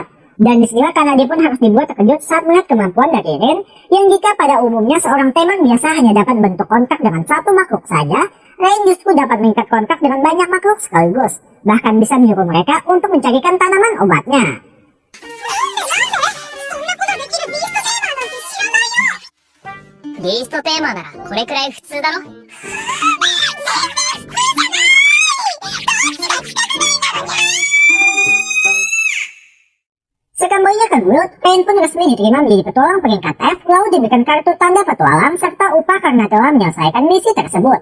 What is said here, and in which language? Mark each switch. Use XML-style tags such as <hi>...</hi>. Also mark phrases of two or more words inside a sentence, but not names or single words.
<id>Dan disinilah Kanade pun harus dibuat terkejut saat melihat kemampuan dari Ren, yang jika pada umumnya seorang teman biasa hanya dapat bentuk kontrak dengan satu makhluk saja, Ren justru dapat mengikat kontrak dengan banyak makhluk sekaligus, bahkan bisa menyuruh mereka untuk mencarikan tanaman obatnya.</id> <ja>Beast tema ならこれくらい普通だろ。</ja> <id>Sekembalinya ke Groot, Ren pun resmi diterima menjadi petualang peringkat F, lalu diberikan kartu tanda petualang serta upah karena telah menyelesaikan misi tersebut.</id>